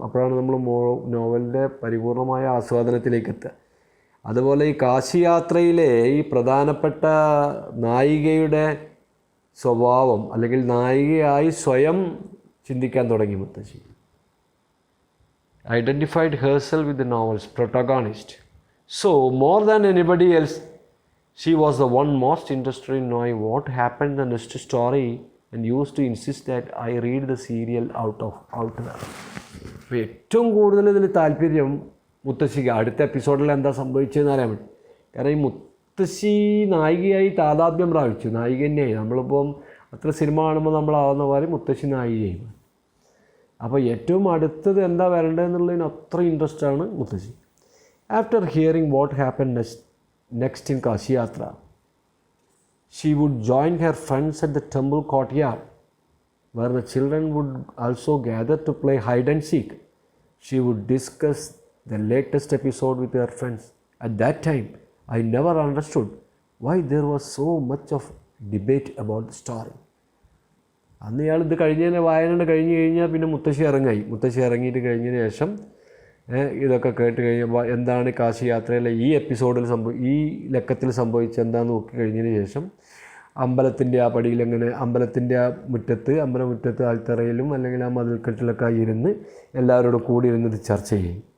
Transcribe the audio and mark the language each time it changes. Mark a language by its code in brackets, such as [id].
[ml] അപ്പോഴാണ് നമ്മൾ നോവലിൻ്റെ പരിപൂർണമായ ആസ്വാദനത്തിലേക്ക് എത്തുക. അതുപോലെ ഈ കാശിയാത്രയിലെ ഈ പ്രധാനപ്പെട്ട നായികയുടെ സ്വഭാവം അല്ലെങ്കിൽ നായികയായി സ്വയം ചിന്തിക്കാൻ തുടങ്ങി മുത്തശ്ശി. [en] Identified herself with the novel's protagonist. So more than anybody else she was the one most interested in knowing what happened in the next story and used to insist that I read the serial out there. [ml] അപ്പോൾ ഏറ്റവും കൂടുതൽ ഇതിൽ താല്പര്യം മുത്തശ്ശിക്ക് അടുത്ത എപ്പിസോഡിൽ എന്താ സംഭവിച്ചതെന്ന് അറിയാൻ വേണ്ടി. കാരണം ഈ മുത്തശ്ശി നായികയായി താതാത്മ്യം പ്രാപിച്ചു. നായിക തന്നെയായി. നമ്മളിപ്പം അത്ര സിനിമ കാണുമ്പോൾ നമ്മളാവുന്ന പോലെ മുത്തശ്ശി നായികയായി. അപ്പോൾ ഏറ്റവും അടുത്തത് എന്താ വരേണ്ടതെന്നുള്ളതിന് അത്ര ഇൻട്രസ്റ്റാണ് മുത്തശ്ശി. [en] After hearing what happened next in Kashiyatra, she would join her friends at the temple courtyard, where the children would also gather to play hide and seek. She would discuss the latest episode with her friends. At that time, I never understood why there was so much of debate about the story. [ml] അന്ന് ഇയാൾ ഇത് വായന കഴിഞ്ഞ് കഴിഞ്ഞാൽ പിന്നെ മുത്തശ്ശി ഇറങ്ങിയിട്ട് കഴിഞ്ഞതിന് ശേഷം ഇതൊക്കെ കേട്ട് കഴിയുമ്പോൾ എന്താണ് കാശിയാത്രയിലെ ഈ എപ്പിസോഡിൽ ഈ ലക്കത്തിൽ സംഭവിച്ചത് എന്താണെന്ന് നോക്കി കഴിഞ്ഞതിന് ശേഷം അമ്പലത്തിൻ്റെ ആ പടിയിൽ എങ്ങനെ അമ്പലത്തിൻ്റെ ആ അമ്പലമുറ്റത്ത് ആൽത്തറയിലും അല്ലെങ്കിൽ ആ മതിൽക്കെട്ടിലൊക്കെ ഇരുന്ന് എല്ലാവരോടും കൂടി ഇരുന്നത് ചർച്ച ചെയ്യും.